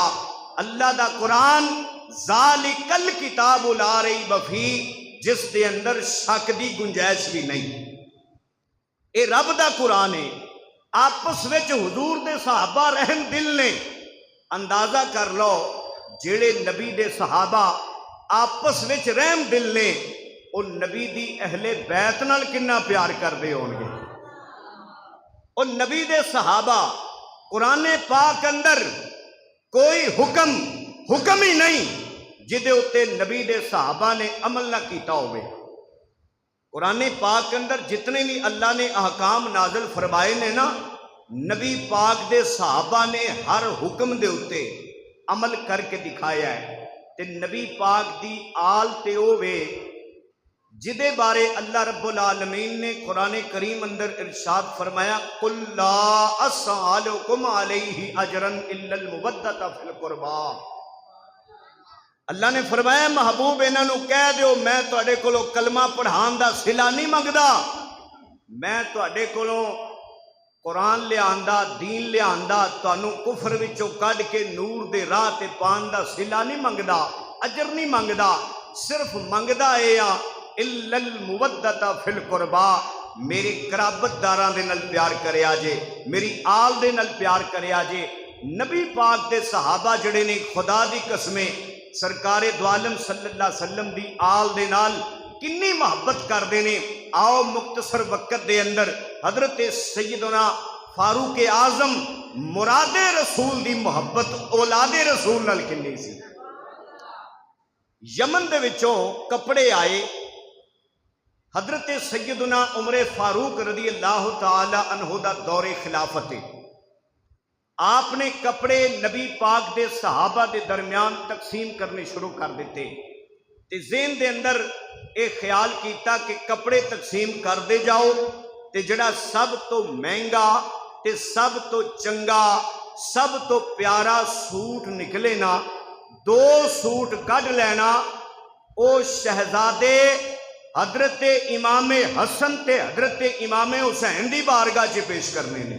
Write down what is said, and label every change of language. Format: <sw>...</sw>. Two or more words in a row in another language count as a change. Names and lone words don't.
<pa>اللہ دا قرآن</pa> <ar>ذالک الکتاب لا ریب فیہ،</ar> <pa>جس دے اندر شک دی گنجائش بھی نہیں۔ اے رب دا قرآن ہے۔ آپس وچ حضور دے صحابہ رحم دل نے۔ اندازہ کر لو جڑے نبی دے صحابہ آپس وچ رحم دل نے، او نبی دی اہل بیت نال کنا پیار کردے ہون گے۔ او نبی دے صحابہ قرآن پاک اندر کوئی حکم ہی نہیں جدے اتے نبی دے صحابہ نے عمل نہ کیتا ہوئے۔ قرآن پاک اندر جتنے بھی اللہ نے احکام نازل فرمائے نے نا، نبی پاک دے صحابہ نے ہر حکم دے اتے عمل کر کے دکھایا ہے۔ تے نبی پاک دی آل تے ہوئے جدے بارے اللہ رب العالمین نے قرآن کریم اندر ارشاد فرمایا</pa> <ar>قُلْ لَا أَسْأَلُكُمْ عَلَيْهِ أَجْرًا إِلَّا الْمُوَدَّةَ فِي الْقُرْبَى۔</ar> <pa>اللہ نے فرمایا محبوب انہاں نو کہہ دیو میں تواڈے کولوں کلمہ پڑھان دا صلہ نہیں منگدا، میں تواڈے کولوں قرآن لے آندا دین لے آندا تانوں کفر وچوں کڈ کے نور دے راہ تے پان دا صلہ نہیں منگدا، اجر نہیں منگدا، صرف منگدا اے آ</pa> <ar>الا المودۃ فی القربا،</ar> <pa>میرے قرابت داراں دے نال پیار کریا جے، میری آل دے نال پیار کریا جے۔ نبی پاک دے صحابہ جڑے نے خدا دی قسمیں سرکار دو عالم</pa> <ar>صلی اللہ علیہ وسلم</ar> <pa>دی آل دے نال کنی محبت کر دینے۔ آؤ مختصر وقت دے اندر حضرت سیدنا فاروق اعظم مراد رسول دی محبت اولاد رسول نال کنی سی۔ یمن دے وچوں کپڑے آئے، حضرت سیدنا عمر فاروق</pa> <ar>رضی اللہ تعالی عنہ</ar> <pa>دا دور خلافت ہے۔ آپ نے کپڑے نبی پاک دے صحابہ دے درمیان تقسیم کرنے شروع کر دیتے تے ذہن دے اندر ایک خیال کیتا کہ کپڑے تقسیم کر دے جاؤ تے جڑا سب تو مہنگا تے سب تو چنگا سب تو پیارا سوٹ نکلے نا 2 سوٹ کڈ لینا، او شہزادے حضرت امام حسن تے حضرت امام حسین دی بارگاہ چ پیش کرنے نے۔</pa>